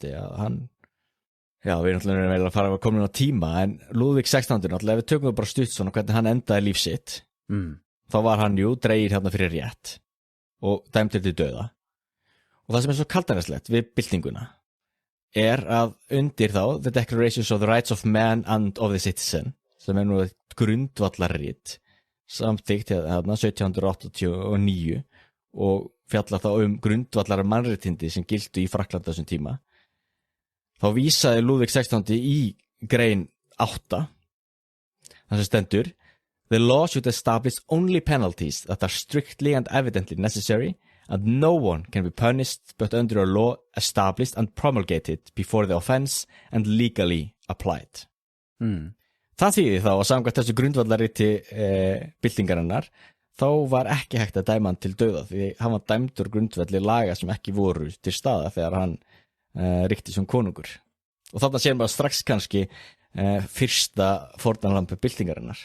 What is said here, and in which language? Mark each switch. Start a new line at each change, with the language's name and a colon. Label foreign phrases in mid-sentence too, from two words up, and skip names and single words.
Icelandic: að hann, já við erum náttúrulega að fara að koma inn á tíma, en Lúðvík 16. náttúrulega ef við tökum bara stutt svona hvernig hann endaði líf sitt, þá var hann dregið hérna fyrir rétt og dæmdur til dauða. Og það sem er svo kaldaræslegt við byltinguna er að undir þá The Declarations of the Rights of Man and of the Citizen, sem er nú grundvallarrit samþykkt hérna 1789 og fjalla þá grundvallar mannréttindi sem giltu í Frakklandi þessum tíma, þá vísaði Lúðvík 16. í grein 8 þar sem stendur
English: The law should establish only penalties that are strictly and evidently necessary and no one can be punished but under a law established and promulgated before the offense and legally applied.
Icelandic: Það þýðir þá að samkvæmt þessu grundvallarriti byltingarinnar þá var ekki hægt að dæma hann til dauða því hann var dæmdur grundvalli laga sem ekki voru til staða þegar hann ríkti sem konungur. Og þarna séum við strax kannski fyrsta fórnarlambi byltingarinnar.